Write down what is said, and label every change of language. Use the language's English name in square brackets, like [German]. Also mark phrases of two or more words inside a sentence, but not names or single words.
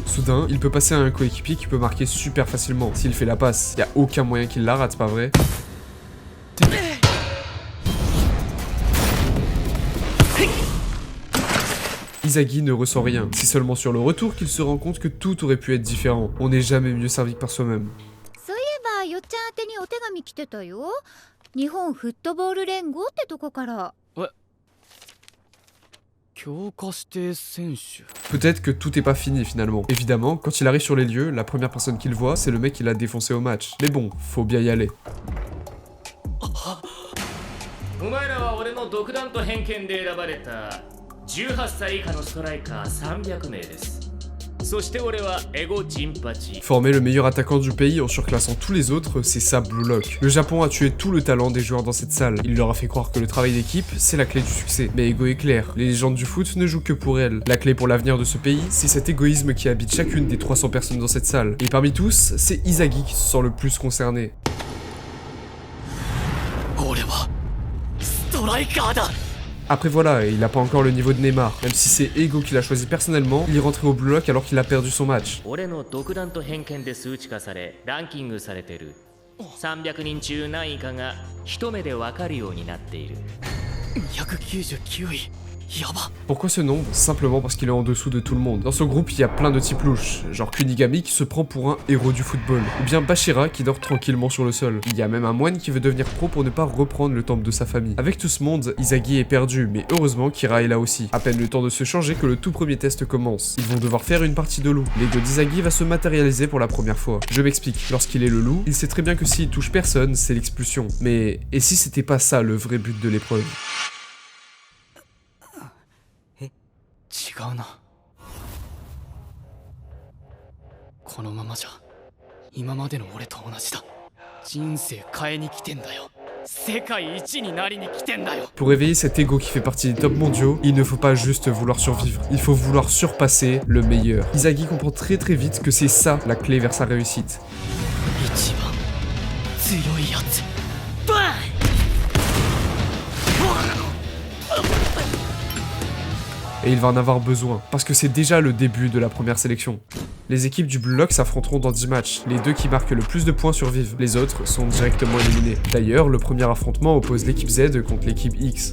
[French] Soudain, il peut passer à un coéquipier qui peut marquer super facilement. S'il fait la passe, il n'y a aucun moyen qu'il la rate, pas vrai? Isagi ne ressent rien. C'est seulement sur le retour qu'il se rend compte que tout aurait pu être différent. On n'est jamais mieux servi que par soi-même. [Japanese] そういえばよっちゃん宛てにお手紙来てたよ。日本フットボール連合ってとこから。強化指定選手 [French] Peut-être que tout est pas fini finalement. Évidemment, quand il arrive sur les lieux, la première personne qu'il voit, c'est le mec qui l'a défoncé au match. Mais bon, faut bien y aller. [Japanese] お前らは俺の独断と偏見で選ばれた18歳以下のストライカー300名です。そして俺はエゴジンパチ。 [French] Former le meilleur attaquant du pays en surclassant tous les autres, c'est ça Blue Lock. Le Japon a tué tout le talent des joueurs dans cette salle. Il leur a fait croire que le travail d'équipe, c'est la clé du succès. Mais Ego est clair, les légendes du foot ne jouent que pour elles. La clé pour l'avenir de ce pays, c'est cet égoïsme qui habite chacune des 300 personnes dans cette salle. Et parmi tous, c'est Isagi qui se sent le plus concerné. [Japanese] 俺はストライカーだ [French] Après voilà, il a pas encore le niveau de Neymar. Même si c'est Ego qui l'a choisi personnellement, il est rentré au Blue Lock alors qu'il a perdu son match. [Japanese] 俺の独断と偏見で数値化されランキングされてる300人中何位かが一目で分かるようになっている 299位やば [French] Pourquoi ce nombre? Simplement parce qu'il est en dessous de tout le monde. Dans ce groupe, il y a plein de types louches, genre Kunigami qui se prend pour un héros du football, ou bien Bashira qui dort tranquillement sur le sol. Il y a même un moine qui veut devenir pro pour ne pas reprendre le temple de sa famille. Avec tout ce monde, Isagi est perdu, mais heureusement Kira est là aussi. À peine le temps de se changer que le tout premier test commence. Ils vont devoir faire une partie de loup. L'ego d'Isagi va se matérialiser pour la première fois. Je m'explique, lorsqu'il est le loup, il sait très bien que s'il touche personne, c'est l'expulsion. Mais, et si c'était pas ça le vrai but de l'épreuve? [Japanese] 違うなこのままじゃ今までの俺と同じだ人生変えに来てんだよ世界一になりに来てんだよ [French] Pour réveiller cet ego qui fait partie des top mondiaux, il ne faut pas juste vouloir survivre, il faut vouloir surpasser le meilleur. Isagi comprend très vite que c'est ça la clé vers sa réussite. [Japanese] 一番強いやつバン [French] Et il va en avoir besoin, parce que c'est déjà le début de la première sélection. Les équipes du Blue Lock s'affronteront dans 10 matchs. Les deux qui marquent le plus de points survivent, les autres sont directement éliminés. D'ailleurs, le premier affrontement oppose l'équipe Z contre l'équipe X.